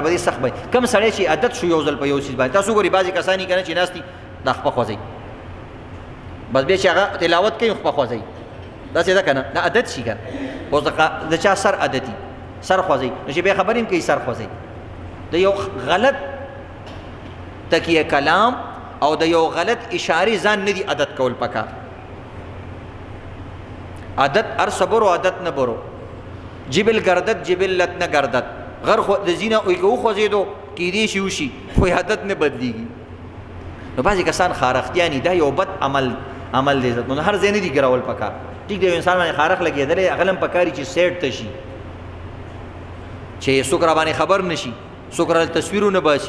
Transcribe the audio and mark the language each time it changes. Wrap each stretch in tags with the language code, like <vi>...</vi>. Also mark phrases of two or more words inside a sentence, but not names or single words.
<ps>به دې سخت به کم سړی چې عادت شو یو ځل په یو څیز باندې، تاسو ګورئ بعضې کسان یې که نه چې ناست دي دا خپه خوځوي، بس بیا چې هغه تلاوت کوي خپه خوځوي، داسې ده که نه، دا عادت شي که نه. اوس د چا سر عادتي سر خوځوي نو چې بیا خبرې هم کوي سر خوځوي. د یو غلط تکیه کلام او د یو غلط اشارې ځان نه دي عادت کول پکار.</ps> <fa>عادت هر صبر و عادت نه برو، جبل گردد جبلت نه گردد.</fa> <ps>غر د زینه اوی که وخوځېدو کیدی شي وشي، خو عادت نه بدلیږي. نو بعضې کسان خارښتیاني، دا یو بد عمل دی، نو هر ځای نه دي ګرول پکار. ټیک دی یو انسان باندې خارښ لګېدلی هغه هم پکاري چې سیټ ته شي، چې څوک را باندې خبر نه شي، څوک را تصویرونه باسي.</ps>